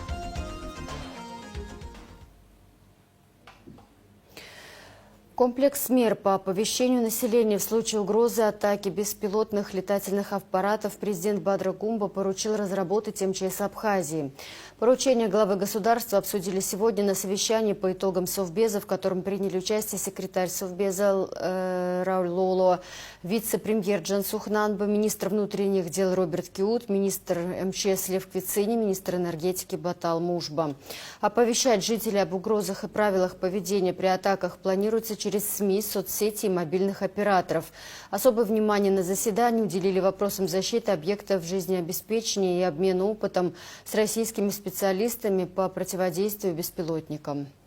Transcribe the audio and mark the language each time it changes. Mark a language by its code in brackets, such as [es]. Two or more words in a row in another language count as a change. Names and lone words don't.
[ru] Комплекс мер по оповещению населения в случае угрозы атаки беспилотных летательных аппаратов президент Бадра Гунба поручил разработать МЧС Абхазии. Поручение главы государства обсудили сегодня на совещании по итогам Совбеза, в котором приняли участие секретарь Совбеза Рауль Лоло, вице-премьер Джансух Нанба, министр внутренних дел Роберт Киут, министр МЧС Лев Квицини, министр энергетики Батал Мушба. Оповещать жителей об угрозах и правилах поведения при атаках планируется через СМИ, соцсети и мобильных операторов. Особое внимание на заседании уделили вопросам защиты объектов жизнеобеспечения и обмена опытом с российскими специалистами по противодействию беспилотникам.